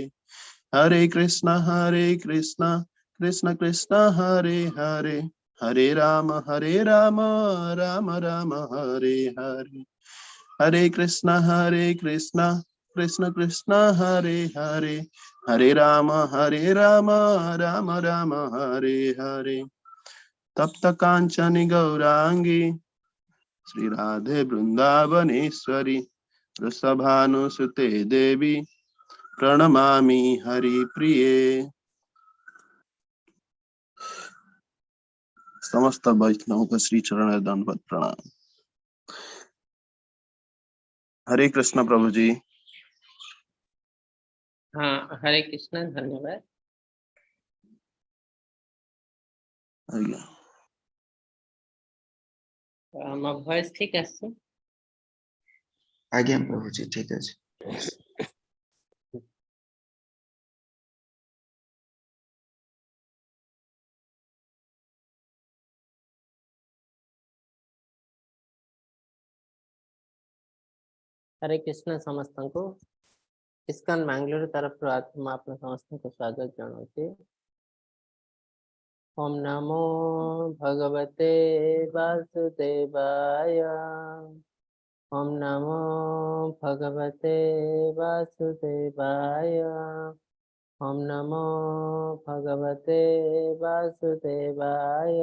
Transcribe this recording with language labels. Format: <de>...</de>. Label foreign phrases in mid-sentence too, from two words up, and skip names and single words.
<sa>हरे कृष्ण कृष्ण कृष्ण हरे हरे, हरे राम राम राम हरे हरे। हरे कृष्ण कृष्ण कृष्ण हरे हरे, हरे राम राम राम हरे हरे। तप्त कांचन गौरांगी श्री राधे वृंदावनेश्वरी, वृषभानुसुते देवी प्रणमामि हरि प्रिये।</sa> <hi>समस्त वैष्णव को श्री चरण दंडवत प्रणाम। हरे कृष्ण प्रभु जी। हाँ, हरे कृष्ण, धन्यवाद।</hi> <or>ମୋ ଭଏସ ଠିକ ଆସିଛି? ଆଜ୍ଞା ପ୍ରଭୁଜୀ ଠିକ ଅଛି। हरे कृष्ण ସମସ୍ତଙ୍କୁ। ଇସ୍କନ ବାଙ୍ଗାଲୋର ତରଫରୁ ମୁଁ ଆପଣ ସମସ୍ତଙ୍କୁ ସ୍ୱାଗତ ଜଣାଉଛି।</or> <sa>ओम नमो भगवते वासुदेवाय, ओम नमो भगवते वासुदेवाय, ओम नमो भगवते वासुदेवाय।</sa>